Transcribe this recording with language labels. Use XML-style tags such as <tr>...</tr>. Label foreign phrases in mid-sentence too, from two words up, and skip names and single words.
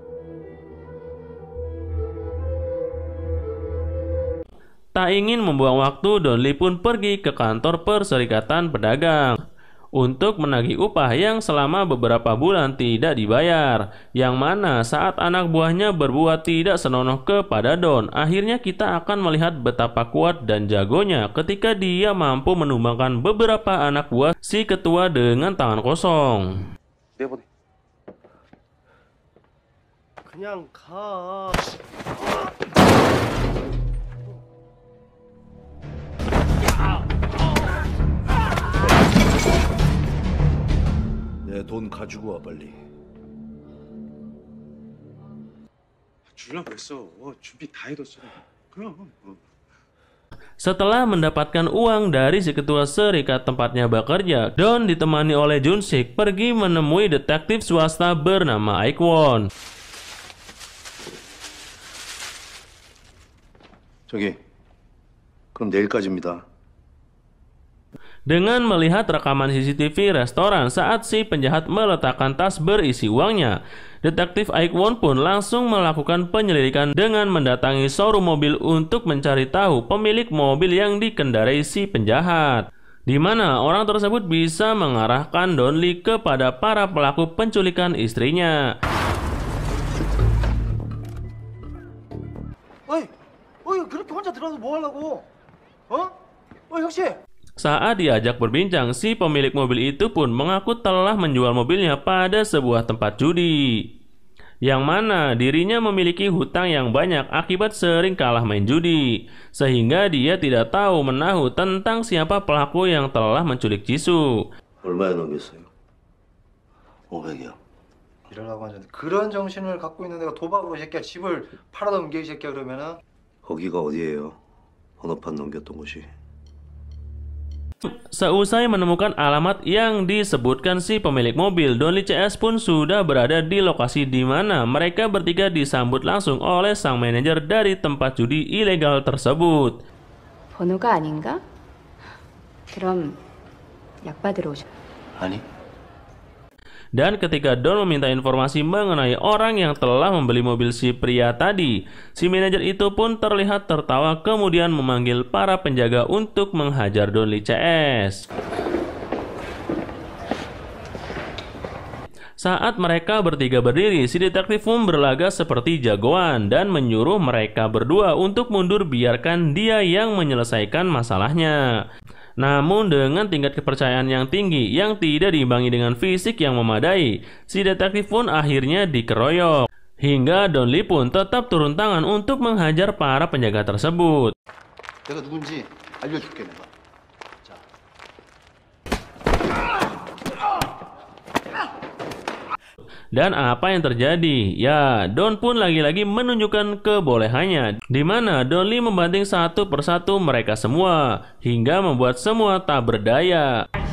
<id>Tak ingin membuang waktu, Don Lee pun pergi ke kantor Perserikatan Pedagang untuk menagih upah yang selama beberapa bulan tidak dibayar, yang mana saat anak buahnya berbuat tidak senonoh kepada Don, akhirnya kita akan melihat betapa kuat dan jagonya ketika dia mampu menumbangkan beberapa anak buah si ketua dengan tangan kosong.</id> <ko>그냥 가. 내 돈 가지고 와 빨리. 주려고 그랬어. 준비 다 해뒀어. 그럼.</ko> <id>Setelah mendapatkan uang dari si ketua serikat tempatnya bekerja, Don ditemani oleh Jun Sik pergi menemui detektif swasta bernama Aikwon.</id> <ko>저기, 그럼 내일까지입니다.</ko> <id>Dengan melihat rekaman CCTV restoran saat si penjahat meletakkan tas berisi uangnya, detektif Aikwon pun langsung melakukan penyelidikan dengan mendatangi showroom mobil untuk mencari tahu pemilik mobil yang dikendarai si penjahat, di mana orang tersebut bisa mengarahkan Don Lee kepada para pelaku penculikan istrinya.</id> <ko>어이, 그렇게 혼자 들어서 뭐 하려고? 혁씨.</ko> <id>Saat diajak berbincang, si pemilik mobil itu pun mengaku telah menjual mobilnya pada sebuah tempat judi, yang mana dirinya memiliki hutang yang banyak akibat sering kalah main judi, sehingga dia tidak tahu menahu tentang siapa pelaku yang telah menculik Jisoo.</id> <ko>얼마에 넘겼어요? 500이요. 이러라고 하는데 그런 정신을 갖고 있는 애가 도박으로 이 새끼야 집을 팔아넘겨 이 새끼야 그러면은. 거기가 어디예요? 번호판 넘겼던 곳이.</ko> <id>Seusai menemukan alamat yang disebutkan si pemilik mobil, Donly CS pun sudah berada di lokasi di mana mereka bertiga disambut langsung oleh sang manajer dari tempat judi ilegal tersebut.</id> <ko>번호가 아닌가? 그럼 약 받으러 오셔. 아니.</ko> <id>Dan ketika Don meminta informasi mengenai orang yang telah membeli mobil si pria tadi, si manajer itu pun terlihat tertawa kemudian memanggil para penjaga untuk menghajar Donly CS. Saat mereka bertiga berdiri, si detektif pun berlagak seperti jagoan dan menyuruh mereka berdua untuk mundur biarkan dia yang menyelesaikan masalahnya. Namun dengan tingkat kepercayaan yang tinggi yang tidak diimbangi dengan fisik yang memadai, si detektif pun akhirnya dikeroyok. Hingga Donly pun tetap turun tangan untuk menghajar para penjaga tersebut.</id> <ko>내가 누군지 알려줄게 내가. 자.</ko> <id>Dan apa yang terjadi? Ya, Don pun lagi-lagi menunjukkan kebolehannya, di mana Donly membanting satu persatu mereka semua, hingga membuat semua tak berdaya.</id>